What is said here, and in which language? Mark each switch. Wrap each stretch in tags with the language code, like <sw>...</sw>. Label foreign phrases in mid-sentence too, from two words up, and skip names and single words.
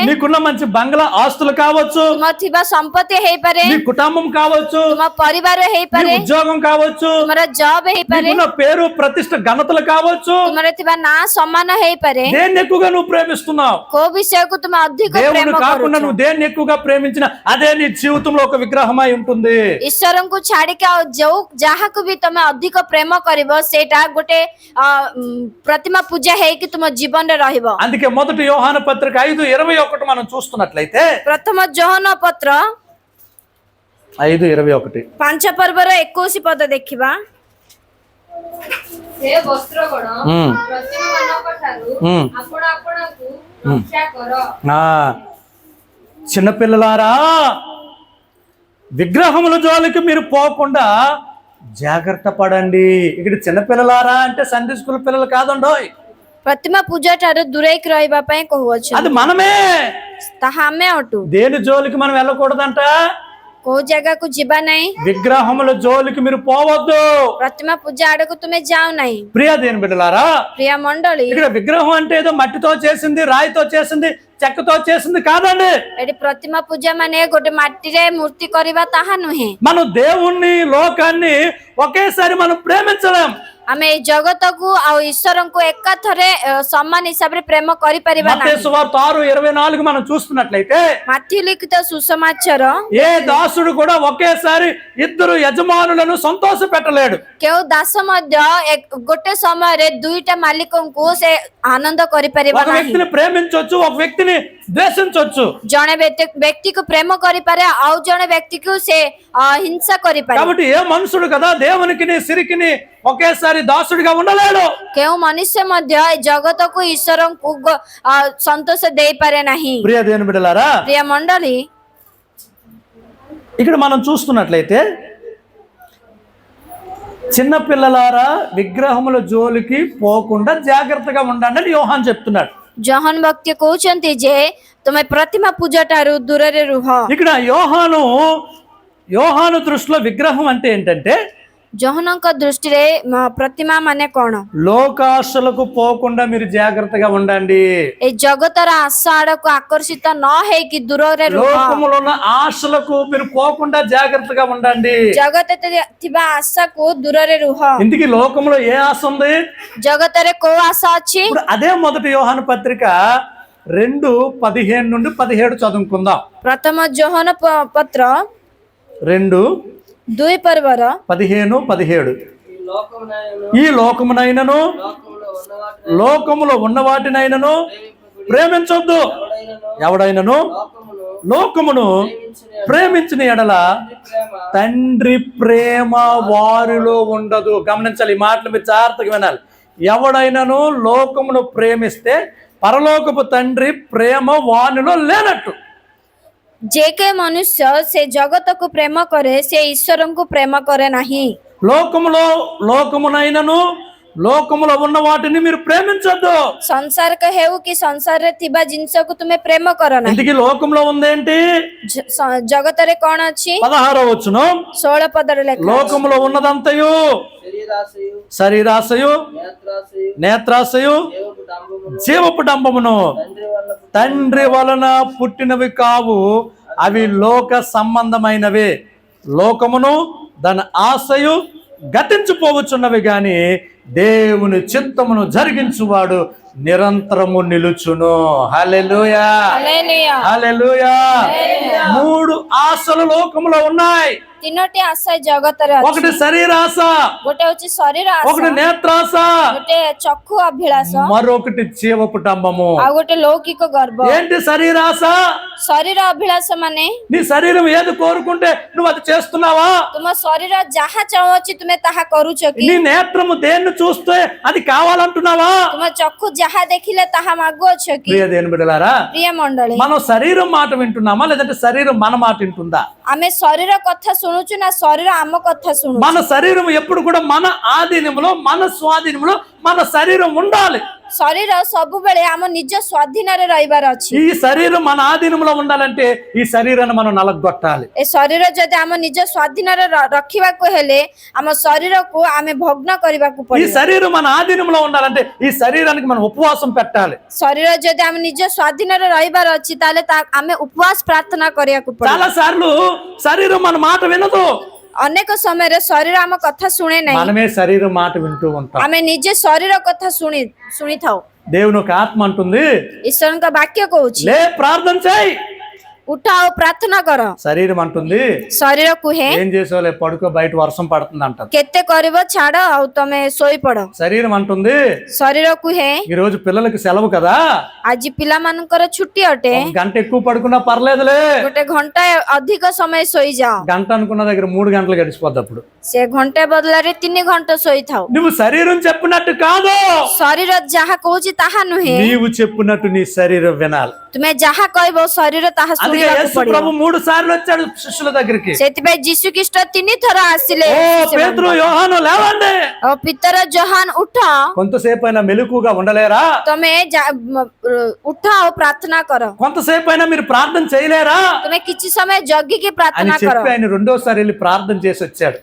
<te>నీకున్న మంచి బంగ్లా ఆస్తులు కావచ్చు,</te> <or>ତୁମର ଥିବା ସମ୍ପତ୍ତି ହେଇପାରେ,</or> <te>నీ కుటుంబం కావచ్చు,</te> <or>ତୁମ ପରିବାର</or> <te>నీ</te> <or>ହେଇପାରେ,</or> <te>ఉద్యోగం కావచ్చు,</te> <or>ତୁମର ଜବ ହେଇପାରେ,</or> <te>నీకున్న పేరు ప్రతిష్ట ఘనతలు కావచ్చు.</te> <or>ତୁମର ଥିବା ନାଁ ସମ୍ମାନ ହେଇପାରେ।</or> <te>దేన్ని ఎక్కువగా నువ్వు ప్రేమిస్తున్నావు?</te> <or>କୋଉ ବିଷୟକୁ ତୁମେ ଅଧିକ</or> <te>దేవుని</te> <or>ପ୍ରେମ</or> <te>కాకుండా</te> <or>କରୁଛ?</or> <te>నువ్వు దేన్ని ఎక్కువగా ప్రేమించిన అదే నీ జీవితంలో ఒక విగ్రహమై ఉంటుంది.</te> <or>ଈଶ୍ୱରଙ୍କୁ ଛାଡିକି ଆଉ ଯୋଉ ଯାହାକୁ ବି ତମେ ଅଧିକ ପ୍ରେମ କରିବ ସେଇଟା ଗୋଟେ ପ୍ରତିମା ପୂଜା ହେଇକି ତୁମ ଜୀବନରେ ରହିବ।</or> <te>అందుకే మొదటి యోహాను పత్రిక 5:21 మనం చూస్తున్నట్లయితే,</te> <or>ପ୍ରଥମ ଯୋହନ ପତ୍ର 5:21 ପାଞ୍ଚ ପର୍ବର 21 ପଦ ଦେଖିବା। ସେ ବସ୍ତ୍ରଗଣ ପ୍ରତିମାମାନଙ୍କ ଠାରୁ ଆପଣ ଆପଣାକୁ ରକ୍ଷା କର।</or> <te>చిన్నపిల్లలారా, విగ్రహముల జోలికి మీరు పోకుండా జాగ్రత్త పడండి. ఇక్కడ చిన్నపిల్లలారా అంటే</te> <en>Sunday school</en> <te>పిల్లలు కాదండోయ్,</te> <or>ପ୍ରତିମା ପୂଜା ଠାରୁ ଦୂରେଇକି ରହିବା ପାଇଁ କହୁଅଛି।</or> <te>అది మనమే।</te> <or>ତାହା ଆମେ ଅଟୁ।</or> <te>దేని జోలికి మనం వెళ్ళకూడదంట?</te> <or>କୋଉ ଜାଗାକୁ ଯିବା ନାହିଁ।</or> <te>విగ్రహముల జోలికి మీరు పోవద్దు।</te> <or>ପ୍ରତିମା ପୂଜା ଆଡକୁ ତୁମେ ଯାଉ ନାହିଁ।</or> <te>ప్రియ దేని బిడ్డలారా,</te> <or>ପ୍ରିୟ ମଣ୍ଡଳୀ,</or> <te>ఇక్కడ విగ్రహం అంటే ఏదో మట్టితో చేసింది, రాయితో చేసింది, చెక్కతో చేసింది కాదండి।</te> <or>ଏଠି ପ୍ରତିମା ପୂଜା ମାନେ ଗୋଟେ ମାଟିରେ ମୂର୍ତ୍ତି କରିବା ତାହା ନୁହେଁ।</or> <te>మనం దేవుణ్ణి లోకాన్ని ఒకేసారి మనం ప్రేమించలేం।</te> <or>ଆମେ ଏଇ ଜଗତକୁ ଆଉ ଈଶ୍ୱରଙ୍କୁ ଏକାଥରେ ସମାନ ହିସାବରେ ପ୍ରେମ କରିପାରିବା</or> <te>మత్తయి</te> <or>ନାହିଁ।</or> <te>సువార్త 6:24 మనం చూస్తున్నట్లయితే</te> <or>ମାଥ୍ୟୁ ଲିଖିତ ସୁସମାଚାର</or> <te>ఏ దాసుడు కూడా ఒకేసారి ఇద్దరు యజమానులను సంతోష పెట్టలేడు।</te> <or>କେଉଁ ଦାସ ମଧ୍ୟ ଗୋଟେ ସମୟରେ ଦୁଇଟା ମାଲିକଙ୍କୁ ସେ ଆନନ୍ଦ କରିପାରିବ</or> <te>ఒక</te> <or>ନାହିଁ।</or> <te>వ్యక్తిని ప్రేమించొచ్చు, ఒక వ్యక్తిని ద్వేషించొచ్చు।</te> <or>ଜଣେ ବ୍ୟକ୍ତିକୁ ପ୍ରେମ କରିପାରେ, ଆଉ ଜଣେ ବ୍ୟକ୍ତିକୁ ସେ ହିଂସା କରିପାରେ।</or> <te>కాబట్టి ఏ మనుషుడు కదా దేవునికి సిరికిని ఒకేసారి దాసుడిగా ఉండలేడు।</te> <or>କେଉଁ ମନୁଷ୍ୟ ମଧ୍ୟ ଏ ଜଗତକୁ ଈଶ୍ୱରଙ୍କୁ ସନ୍ତୋଷ ଦେଇପାରେ ନାହିଁ।</or> <te>ప్రియ దేవుని బిడ్డలారా,</te> <or>ପ୍ରିୟ ମଣ୍ଡଳୀ,</or> <te>ఇక్కడ మనం చూస్తున్నట్లయితే చిన్నపిల్లలారా విగ్రహముల జోలికి పోకుండా జాగ్రత్తగా ఉండండి అని యోహాన్ చెప్తున్నాడు।</te> <or>ଜହନ ଭକ୍ତି କହୁଛନ୍ତି ଯେ ତୁମେ ପ୍ରତିମା ପୂଜା ଠାରୁ ଦୂରରେ ରୁହ।</or> <te>ఇక్కడ యోహాను దృష్టిలో విగ్రహం అంటే ఏంటంటే</te> <or>ଜହନଙ୍କ ଦୃଷ୍ଟିରେ ପ୍ରତିମା ମାନେ କଣ?</or> <te>లోకాశలకు పోకుండా మీరు జాగ్రత్తగా ఉండండి।</te> <or>ଏ ଜଗତର ଆଶା ଆଡକୁ ଆକର୍ଷିତ ନ ହେଇକି ଦୂରରେ ରୁହ।</or> <te>లోకములో ఉన్న ఆశలకు మీరు పోకుండా జాగ్రత్తగా ఉండండి।</te> <or>ଜଗତରେ ଥିବା ଆଶାକୁ ଦୂରରେ ରୁହ।</or> <te>ఇందుకే లోకంలో ఏ ఆశ ఉంది?</te> <or>ଜଗତରେ କୋଉ ଆଶା ଅଛି?</or> <te>ఇప్పుడు అదే మొదటి యోహాను పత్రిక 2:15 నుండి 17 చదువుకుందాం।</te> <or>ପ୍ରଥମ ଜୋହନ ପତ୍ର 2:15 ପର୍ବର</or> <te>17 ఈ లోకమునైనను లోకములో ఉన్న వాటినైనను ప్రేమించొద్దు। ఎవడైనను లోకమును ప్రేమించిన ఎడల తండ్రి ప్రేమ వారిలో ఉండదు। గమనించాలి, ఈ మాటలు మీరు జాగ్రత్తగా వినాలి। ఎవడైనను లోకమును ప్రేమిస్తే పరలోకపు తండ్రి ప్రేమ వానిలో లేనట్టు।</te> <or>ଯେ କେ ମନୁଷ୍ୟ ସେ ଜଗତକୁ ପ୍ରେମ କରେ ସେ ଈଶ୍ୱରଙ୍କୁ ପ୍ରେମ କରେ ନାହିଁ।</or> <te>లోకమునైనను లోకములో ఉన్న వాటిని మీరు ప్రేమించొద్దు।</te> <or>ସଂସାର ହେଉ କି ସଂସାରରେ ଥିବା ଜିନିଷକୁ ତୁମେ ପ୍ରେମ କର ନାହିଁ।</or> <te>ఇందుకే లోకంలో ఉందేంటి?</te> <or>ଜଗତରେ କଣ ଅଛି?</or> <te>16వ వచనం</te> <or>16 పదରେ ଲେଖା ଅଛି।</or> <te>లోకములో ఉన్నదంతయు శరీరాశయు, నేత్రాశయు, జీవపు డంబమును తండ్రి వలన పుట్టినవి కావు, అవి లోక సంబంధమైనవే। లోకమును దాని ఆశయు గతించిపోవచ్చున్నవి గాని దేవుని చిత్తమును జరిగించువాడు నిరంతరము నిలుచును। హల్లెలూయా, హల్లెలూయా। 3 ఆశలు లోకములో ఉన్నాయి।</te> <or>ତିନୋଟି ଆଶା ଜଗତରେ ଅଛି।</or> <te>ఒకటి శరీరాశ,</te> <or>ଗୋଟେ ହଉଛି ଶରୀର ଆଶା,</or> <te>ఒకటి నేత్రాశ,</te> <or>ଗୋଟେ ଚକ୍ଷୁ ଅଭିଳାଷ,</or> <te>మరొకటి జీవపు డంబము।</te> <or>ଆଉ ଗୋଟେ ଲୌକିକ ଗର୍ବ।</or> <te>ఏంటి శరీరాశ?</te> <or>ଶରୀର ଅଭିଳାଷ ମାନେ</or> <te>నీ శరీరం ఏది కోరుకుంటే నువ్వు అది చేస్తున్నావా?</te> <or>ତୁମ ଶରୀର ଯାହା ଚାହୁଁଛି ତୁମେ ତାହା କରୁଛ କି?</or> <te>నీ నేత్రము దేన్ని చూస్తే అది కావాలంటున్నావా?</te> <or>ତୁମ ଚକ୍ଷୁ ଯାହା ଦେଖିଲେ ତାହା ମାଗୁଅଛ କି?</or> <te>ప్రియ దేవుని బిడ్డలారా,</te> <or>ପ୍ରିୟ ମଣ୍ଡଳୀ,</or> <te>మనం శరీరం మాట వింటున్నామా లేదంటే శరీరం మన మాట వింటుందా?</te> <or>ଆମେ ଶରୀର କଥା ଶୁଣୁଛୁ ନା ଶରୀର ଆମ କଥା ଶୁଣୁଛୁ?</or> <te>మన శరీరం ఎప్పుడు కూడా మన ఆధీనంలో, మన స్వాధీనంలో మన శరీరం ఉండాలి।</te> <or>ଶରୀର ସବୁବେଳେ ଆମ ନିଜ ସ୍ୱାଧୀନରେ ରହିବାର ଅଛି।</or> <te>ఈ శరీరం మన ఆధీనంలో ఉండాలంటే ఈ శరీరాన్ని మనం నలగొట్టాలి।</te> <or>ଏ ଶରୀର ଯଦି ଆମ ନିଜ ସ୍ୱାଧୀନରେ ରଖିବାକୁ ହେଲେ ଆମ ଶରୀରକୁ ଆମେ ଭଗ୍ନ କରିବାକୁ</or> <te>ఈ</te> <or>ପଡିବ।</or> <te>శరీరం మన ఆధీనంలో ఉండాలంటే ఈ శరీరానికి మనం ఉపవాసం పెట్టాలి।</te> <or>ଶରୀର ଯଦି ଆମ ନିଜ ସ୍ୱାଧୀନରେ ରହିବାର ଅଛି ତାହେଲେ ଆମେ ଉପବାସ ପ୍ରାର୍ଥନା କରିବାକୁ ପଡିବ।</or> <te>చాలా సార్లు శరీరం మన మాట వినదు।</te> <or>ଅନେକ ସମୟରେ ଶରୀର ଆମ କଥା ଶୁଣେ ନାହିଁ।</or> <te>మనమే శరీరం మాట వింటూ ఉంటాం।</te> <or>ଆମେ ନିଜେ ଶରୀର କଥା ଶୁଣିଥାଉ।</or> <te>దేవుని ఒక ఆత్మ అంటుంది,</te> <or>ଈଶ୍ୱରଙ୍କ ବାକ୍ୟ କହୁଛି,</or> <te>లే ప్రార్థన చేయి।</te> <or>ଉଠ ଆଉ ପ୍ରାର୍ଥନା କର।</or> <te>శరీరం అంటుంది,</te> <or>ଶରୀର କୁହେ,</or> <te>ఏం చేసావులే పడుకో, బయట వర్షం పడుతుంది అంటారు।</te> <or>କେତେ କରିବ ଛାଡ ଆଉ ତମେ ଶୋଇପଡ।</or> <te>శరీరం అంటుంది,</te> <or>ଶରୀର କୁହେ,</or> <te>ఈ రోజు పిల్లలకి సెలవు కదా,</te> <or>ଆଜି ପିଲାମାନଙ୍କର ଛୁଟି ଅଟେ,</or> <te>ఒక గంట ఎక్కువ పడుకున్నా పర్లేదులే।</te> <or>ଗୋଟେ ଘଣ୍ଟା ଅଧିକ ସମୟ ଶୋଇଯାଅ।</or> <te>గంట అనుకున్న దగ్గర 3 గంటలు గడిచిపోద్ది। అప్పుడు</te> <or>ସେ ଘଣ୍ଟେ ବଦଳରେ 3 ଘଣ୍ଟା ଶୋଇଥାଉ।</or> <te>నువ్వు శరీరం చెప్పినట్టు కాదు,</te> <or>ଶରୀର ଯାହା କହୁଛି ତାହା ନୁହେଁ,</or> <te>నీవు చెప్పినట్టు నీ శరీరం వినాలి।</te> <or>ତୁମେ ଯାହା କହିବ ଶରୀର ତାହା</or> <te>అది</te> <or>କରିବାକୁ ପଡିବ।</or> <te>ప్రభు 3 సార్లు వచ్చాడు శిష్యుల దగ్గరికి.</te> <or>ସେଥିପାଇଁ ଯୀଶୁ ଖ୍ରୀଷ୍ଟ 3 ଥର ଆସିଲେ।</or> <te>ఓ పేతురు, యోహాను లేవండి.</te> <or>ଓ ପିତର ଜୋହାନ ଉଠ,</or> <te>కొంతసేపు అయినా మెలకుగా ఉండలేరా?</te> <or>ତମେ ଉଠ ଆଉ ପ୍ରାର୍ଥନା କର।</or> <te>కొంతసేపు అయినా మీరు ప్రార్థన చేయలేరా</te> <or>ତମେ କିଛି ସମୟ ଜଗିକି</or> <te>అని</te> <or>ପ୍ରାର୍ଥନା କର।</or> <te>చెప్పి ఆయన రెండోసారి వెళ్ళి ప్రార్థన చేసి వచ్చాడు.</te>